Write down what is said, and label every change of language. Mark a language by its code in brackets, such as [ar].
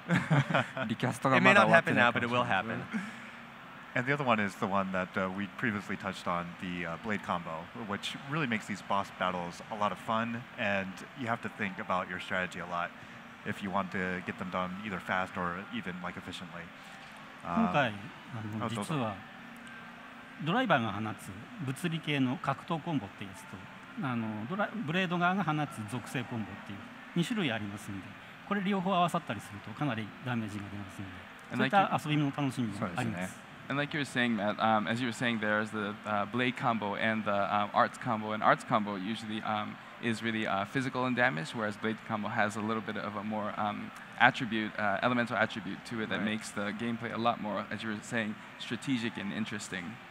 [en] It may not happen now, but it will happen. And the other one is the one that we previously touched on, the blade combo, which really makes these boss battles a lot of fun, and you have to think about your strategy a lot if you want to get them done either fast or even efficiently. [ja] 今回実はドライバーが放つ物理系の格闘コンボっていうやつとブレード側が放つ属性コンボっていう2種類ありますので、これ両方合わさったりするとかなりダメージが出ますので、そういった遊びの楽しみがあります。 [en] And like you were saying, Matt, as you were saying, there's the blade combo and the arts combo. And arts combo usually is really physical and damage, whereas blade combo has a little bit of a more elemental attribute to it that makes the gameplay a lot more, as you were saying, strategic and interesting.